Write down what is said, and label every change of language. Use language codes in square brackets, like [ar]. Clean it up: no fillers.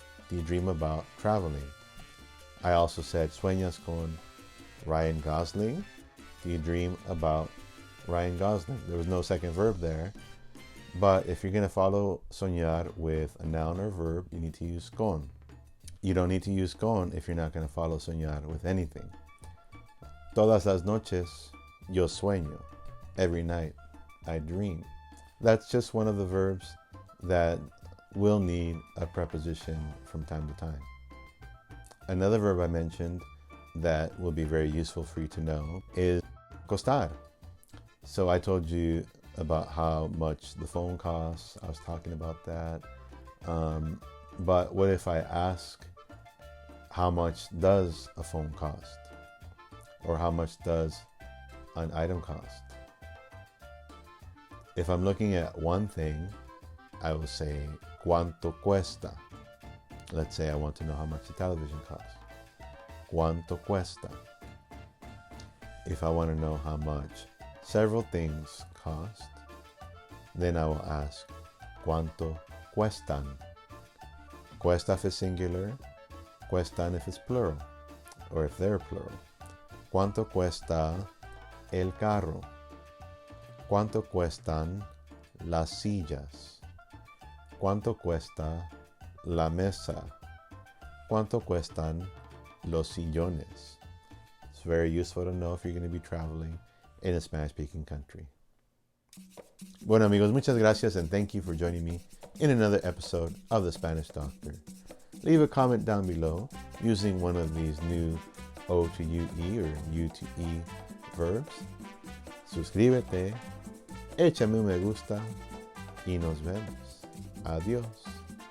[en] Do you dream about traveling? I also said, [es] sueñas con Ryan Gosling. [en] Do you dream about Ryan Gosling? There was no second verb there. But if you're going to follow soñar with a noun or verb, you need to use con. You don't need to use con if you're not going to follow soñar with anything. [es] Todas las noches yo sueño. [en] Every night I dream. That's just one of the verbs that will need a preposition from time to time. Another verb I mentioned that will be very useful for you to know is costar. So I told you about how much the phone costs. I was talking about that. But what if I ask, how much does a phone cost? Or how much does an item cost? If I'm looking at one thing, I will say, [es] ¿cuánto cuesta? [en] Let's say I want to know how much the television costs. [es] ¿Cuánto cuesta? [en] If I want to know how much several things cost, then I will ask, [es] ¿cuánto cuestan? [en] Cuesta if it's singular, cuestan if it's plural, or if they're plural. [es] ¿Cuánto cuesta el carro? ¿Cuánto cuestan las sillas? ¿Cuánto cuesta la mesa? ¿Cuánto cuestan los sillones? [en] It's very useful to know if you're going to be traveling in a Spanish-speaking country. [es] Bueno amigos, muchas gracias [en] and thank you for joining me in another episode of The Spanish Doctor. Leave a comment down below using one of these new O to UE or U to E verbs. [es] Suscríbete, échame un me gusta y nos vemos. Adiós.